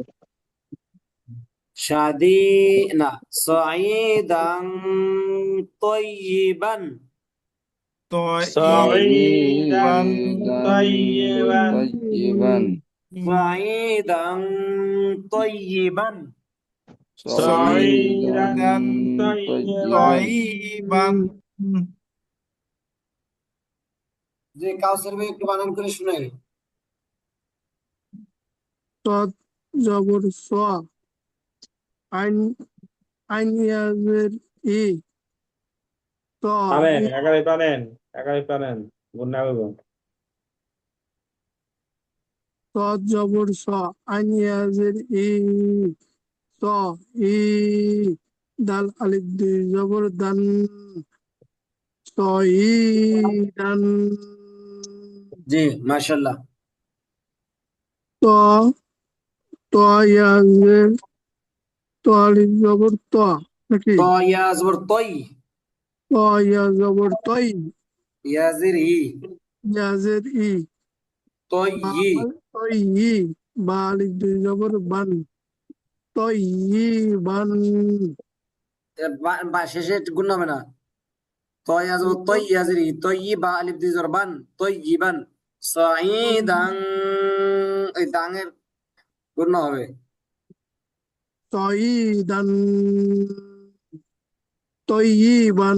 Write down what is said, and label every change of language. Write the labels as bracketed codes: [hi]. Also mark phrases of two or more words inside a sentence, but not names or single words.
[ar] শাদি না صعيدا طيبا, তো সাঈদান ইবান সাঈদান তাইয়্যিবান, তাইয়্যিবান, صعيدا طيبا صعيدا صعيدا طيبا طيبا طيبا [bn] যে কাউসার ভাই একটু বানান করে শুনাই সদ জবর স আইন আইন ইয়াজের ই ত পারেন ই একাই পারেন গুন্না হইব সদ জবর স আইন ইয়াজের ই স ই দাল আলিফ দুই জবর দান স ই দান জি মাশাআল্লাহ ত ত ইয়াজের ত আলিফ জবর ত নাকি ত ইয়া জবর তই ত ইয়া জবর তই ইয়াজির ই ইয়াজের ই তই ই তই ই বা আলিফ দুই জবর বান তই ই বান শেষে গুণ হবে না তয় আজ তয় ইয়াজির ই তয় ই বা আলিফ দুই জবর বান তয় ইবান সাঈদান এই দাঙের গুণ হবে তইদান তইবান